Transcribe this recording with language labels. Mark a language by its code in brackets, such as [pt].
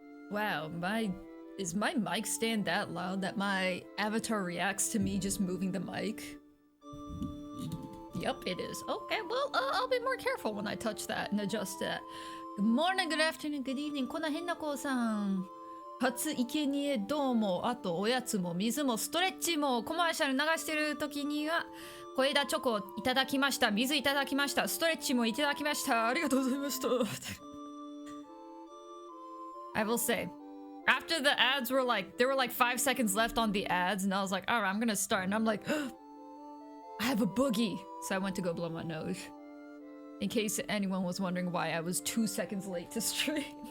[en] Wow, is my mic stand that loud that my avatar reacts to me just moving the mic? Yep, it is. Okay, well, I'll be more careful when I touch that and adjust that. Good morning, good afternoon, good evening. [ja] こな変な子さん。初生贄どうも、あとおやつも水もストレッチもコマーシャル流してる時には小枝チョコいただきました。水いただきました。ストレッチもいただきました。ありがとうございました。 [en] I will say, after the ads were like, there were like 5 seconds left on the ads, and I was like, all right, I'm gonna start. And I'm like, I have a boogie. So I went to go blow my nose. In case anyone was wondering why I was 2 seconds late to stream.